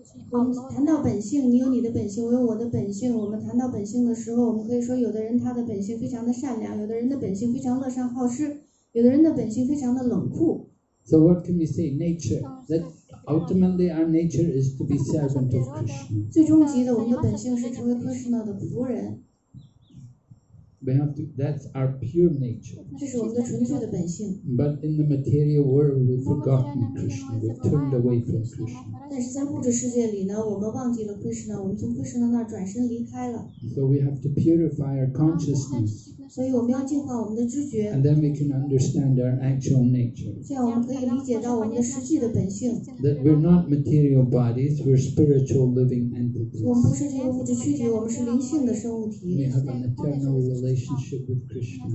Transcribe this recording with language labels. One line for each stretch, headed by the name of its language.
Chinese: 我们谈到本性，你有你的本性，我有我的本性。我们谈到本性的时候，我们可以说，有的人他的本性非常的善良，有的人的本性非常乐善好施，有的人的本性非常的冷酷。
English: So what can we say? Nature. That ultimately our nature is to be servant of Krishna.
Chinese: 最终极的，我们的本性是成为 Krishna 的仆人。
English: We have to. That's our pure nature.
Chinese: 这是我们的纯粹的本性。
English: But in the material world, we've forgotten Krishna. We've turned away from Krishna.
Chinese: 但是在物质世界里呢，我们忘记了 Krishna， 我们从 Krishna 那儿转身离开了。
English: So we have to purify our consciousness.
Chinese: 所以我们要净化我们的知觉。
English: And then we can understand our actual nature.
Chinese: 这样我们可以理解到我们的实际的本性。
English: That we're not material bodies, we're spiritual living entities.
Chinese: 我们不是这个物质躯体，我们是灵性的生物
English: We
Chinese: 体。
English: have an eternal relationship with Krishna.